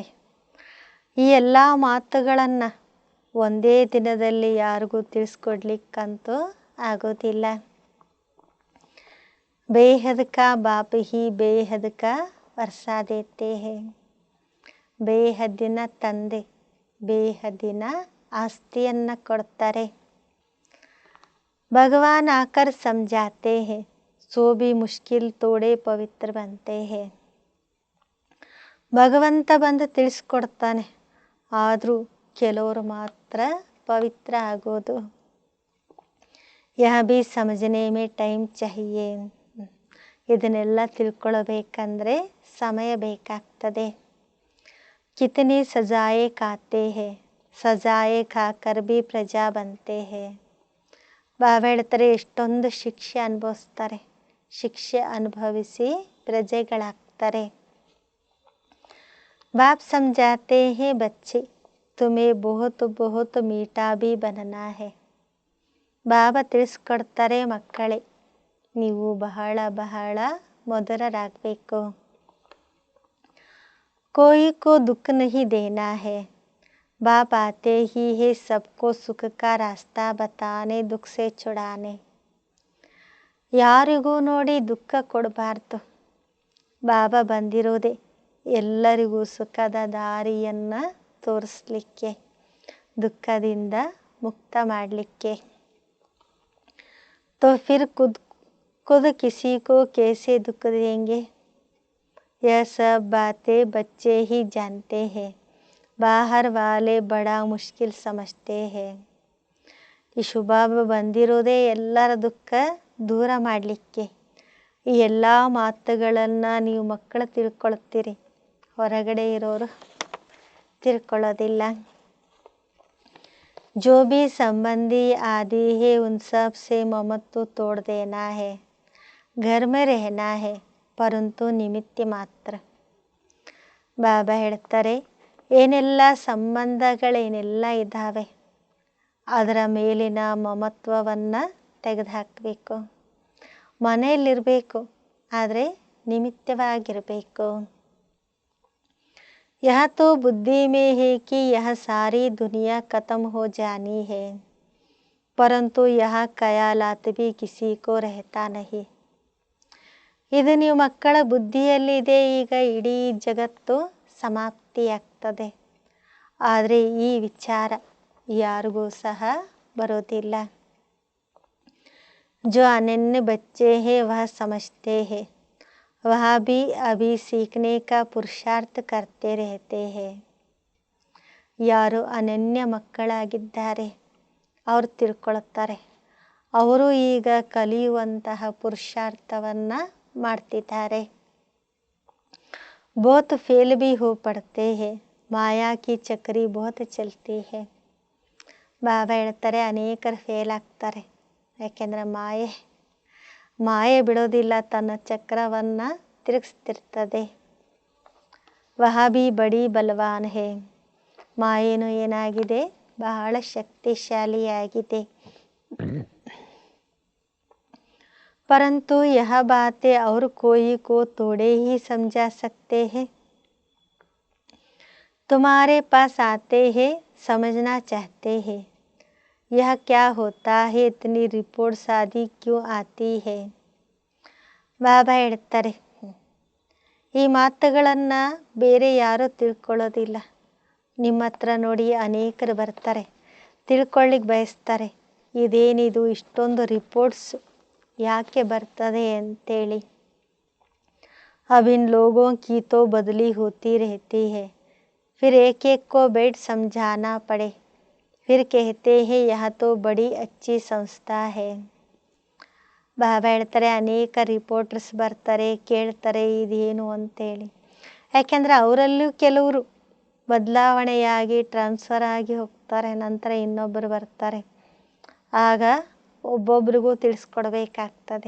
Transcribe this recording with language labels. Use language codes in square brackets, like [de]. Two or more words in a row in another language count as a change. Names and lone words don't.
[kn] ಈ ಎಲ್ಲ ಮಾತುಗಳನ್ನು ಒಂದೇ ದಿನದಲ್ಲಿ ಯಾರಿಗೂ ತಿಳಿಸ್ಕೊಡ್ಲಿಕ್ಕಂತೂ ಆಗೋದಿಲ್ಲ. [hi] बेहद का बाप ही बेहद का वर्षा देते हैं. [kn] ಬೇಹದ್ದಿನ ತಂದೆ ಬೇಹದ್ದಿನ ಆಸ್ತಿಯನ್ನು ಕೊಡ್ತಾರೆ. [hi] भगवान आकर समझाते हैं, सो भी मुश्किल तोड़े पवित्र बनते हैं. [kn] ಭಗವಂತ ಬಂದು ತಿಳಿಸ್ಕೊಡ್ತಾನೆ, ಆದರೂ ಕೆಲವರು ಮಾತ್ರ ಪವಿತ್ರ ಆಗೋದು. [hi] यह भी समझने में टाइम चाहिए. [kn] ಇದನ್ನೆಲ್ಲ ತಿಳ್ಕೊಳ್ಬೇಕಂದ್ರೆ ಸಮಯ ಬೇಕಾಗ್ತದೆ. [hi] कितनी सजाएँ खाते हैं, सजाएँ खाकर भी प्रजा बनते हैं. [kn] ಬಾಬಾ ಹೇಳ್ತಾರೆ, ಎಷ್ಟೊಂದು ಶಿಕ್ಷೆ ಅನುಭವಿಸ್ತಾರೆ, ಶಿಕ್ಷೆ ಅನುಭವಿಸಿ ಪ್ರಜೆಗಳಾಗ್ತಾರೆ. [hi] बाप समझाते हैं बच्चे, तुम्हें बहुत बहुत मीठा भी बनना है. [kn] ಬಾಬಾ ತಿಳಿಸ್ಕೊಡ್ತಾರೆ, ಮಕ್ಕಳೇ ನೀವು ಬಹಳ ಬಹಳ ಮಧುರರಾಗಬೇಕು. [hi] कोई को दुख नहीं देना है. बाप आते ही है सबको सुख का रास्ता बताने, दुख से छुड़ाने. [kn] ಯಾರಿಗೂ ನೋಡಿ ದುಃಖ ಕೊಡಬಾರ್ದು. ಬಾಬಾ ಬಂದಿರೋದೆ ಎಲ್ಲರಿಗೂ ಸುಖದ ದಾರಿಯನ್ನು ತೋರಿಸ್ಲಿಕ್ಕೆ, ದುಃಖದಿಂದ ಮುಕ್ತ ಮಾಡಲಿಕ್ಕೆ. [hi] तो फिर खुद किसी को कैसे दुख देंगे. यह सब बातें बच्चे ही जानते हैं, बाहर वाले बड़ा मुश्किल समझते हैं. [kn] ಈ ಶುಭಾಬ ಬಂದಿರೋದೇ ಎಲ್ಲರ ದುಃಖ ದೂರ ಮಾಡಲಿಕ್ಕೆ. ಈ ಎಲ್ಲ ಮಾತುಗಳನ್ನು ನೀವು ಮಕ್ಕಳು ತಿಳ್ಕೊಳ್ತೀರಿ, ಹೊರಗಡೆ ಇರೋರು ತಿಳ್ಕೊಳ್ಳೋದಿಲ್ಲ. [hi] जो भी संबंधी आदि है उन सब से ममत्व तोड़ देना है. घर में रहना है परंतु निमित्त मात्र. [kn] ಬಾಬಾ ಹೇಳ್ತಾರೆ, ಏನೆಲ್ಲ ಸಂಬಂಧಗಳೇನೆಲ್ಲ ಇದ್ದಾವೆ ಅದರ ಮೇಲಿನ ಮಮತ್ವವನ್ನು ತೆಗೆದುಹಾಕಬೇಕು. ಮನೆಯಲ್ಲಿರಬೇಕು, ಆದರೆ ನಿಮಿತ್ತವಾಗಿರಬೇಕು. [hi] यह तो बुद्धि में है कि यह सारी दुनिया खत्म हो जानी है, परंतु यह ख्यालात भी किसी को रहता नहीं. [kn] ಇದು ನೀವು ಮಕ್ಕಳ ಬುದ್ಧಿಯಲ್ಲಿದೆ, ಈಗ ಇಡೀ ಜಗತ್ತು ಸಮಾಪ್ತಿಯಾಗ್ತದೆ, ಆದರೆ ಈ ವಿಚಾರ ಯಾರಿಗೂ ಸಹ ಬರೋದಿಲ್ಲ. [hi] जो अनन्य बच्चे हैं वह समझते हैं, वह भी अभी सीखने का पुरुषार्थ करते रहते हैं. [kn] ಯಾರು ಅನನ್ಯ ಮಕ್ಕಳಾಗಿದ್ದಾರೆ ಅವರು ತಿಳ್ಕೊಳ್ತಾರೆ, ಅವರು ಈಗ ಕಲಿಯುವಂತಹ ಪುರುಷಾರ್ಥವನ್ನು ಮಾಡ್ತಿದ್ದಾರೆ. [hi] बहुत फेल भी हो पड़ते हैं, माया की चक्री बहुत चलती है. [kn] ಬಾಬಾ ಹೇಳ್ತಾರೆ, ಅನೇಕರು ಫೇಲ್ ಆಗ್ತಾರೆ, ಯಾಕೆಂದರೆ ಮಾಯೆ ಬಿಡೋದಿಲ್ಲ, ತನ್ನ ಚಕ್ರವನ್ನು ತಿರುಗಿಸ್ತಿರ್ತದೆ. [hi] वह भी बड़ी बलवान है, [kn] ಮಾಯೇನು ಏನಾಗಿದೆ, ಬಹಳ ಶಕ್ತಿಶಾಲಿಯಾಗಿದೆ. [hi] परंतु यह बातें और कोई को थोड़े ही समझा सकते हैं. तुम्हारे पास आते हैं, समझना चाहते हैं, यह क्या होता है, इतनी रिपोर्ट्स आदि क्यों आती है. [kn] ಬಾಬಾ ಹೇಳ್ತಾರೆ, ಈ ಮಾತುಗಳನ್ನು ಬೇರೆ ಯಾರೂ ತಿಳ್ಕೊಳ್ಳೋದಿಲ್ಲ. ನಿಮ್ಮ ಹತ್ರ ನೋಡಿ ಅನೇಕರು ಬರ್ತಾರೆ, ತಿಳ್ಕೊಳ್ಳಿಕ್ಕೆ ಬಯಸ್ತಾರೆ, ಇದೇನಿದು ಇಷ್ಟೊಂದು ರಿಪೋರ್ಟ್ಸ್ ಯಾಕೆ ಬರ್ತದೆ ಅಂತೇಳಿ. [hi] अब इन लोगों की तो बदली होती रहती है, फिर एक एक को बैठ समझाना पड़े, फिर कहते हैं यह तो बड़ी अच्छी संस्था है. [kn] ಬಾಬಾ ಹೇಳ್ತಾರೆ, ಅನೇಕ ರಿಪೋರ್ಟರ್ಸ್ ಬರ್ತಾರೆ, ಕೇಳ್ತಾರೆ ಇದೇನು ಅಂತೇಳಿ. ಯಾಕೆಂದರೆ ಅವರಲ್ಲೂ ಕೆಲವರು ಬದಲಾವಣೆಯಾಗಿ ಟ್ರಾನ್ಸ್ಫರ್ ಆಗಿ ಹೋಗ್ತಾರೆ. ಹೋಗ್ತಾರೆ, ನಂತರ ಇನ್ನೊಬ್ಬರು ಬರ್ತಾರೆ. ಆಗ ಒಬ್ಬೊಬ್ರಿಗೂ ತಿಳಿಸ್ಕೊಡ್ಬೇಕಾಗ್ತದೆ.